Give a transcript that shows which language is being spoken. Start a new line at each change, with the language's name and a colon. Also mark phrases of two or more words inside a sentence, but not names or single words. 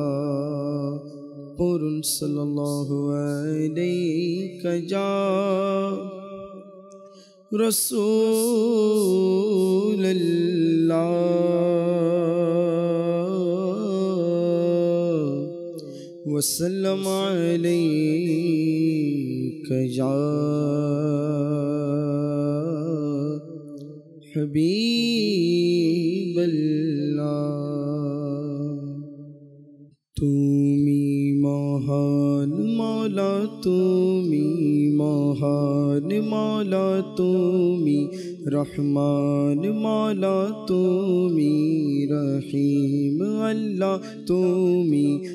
Arabic: پرن صلی اللہ علیہ یا رسول اللہ وسلم علیک یا حبیب
Bangla: আল্লাহ তুমি মহান মাওলা তুমি মহান মাওলা তুমি রহমান মাওলা তুমি রহিম আল্লাহ তুমি